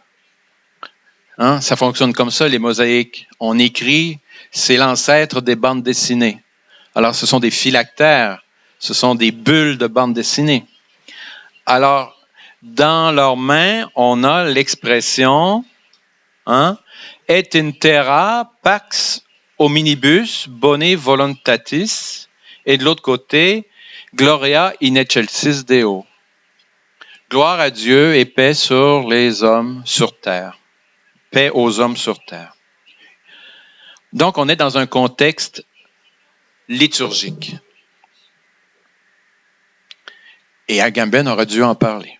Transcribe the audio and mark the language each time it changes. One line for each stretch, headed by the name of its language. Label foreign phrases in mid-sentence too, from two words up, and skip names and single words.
French: Hein? Ça fonctionne comme ça, les mosaïques. On écrit, c'est l'ancêtre des bandes dessinées. Alors, ce sont des phylactères, ce sont des bulles de bandes dessinées. Alors, dans leurs mains, on a l'expression
Latin: et in terra pax hominibus bone voluntatis,
French: et de l'autre côté,
Latin: gloria in excelsis Deo.
French: Gloire à Dieu et paix sur les hommes sur terre. Paix aux hommes sur terre. Donc, on est dans un contexte liturgique. Et Agamben aurait dû en parler.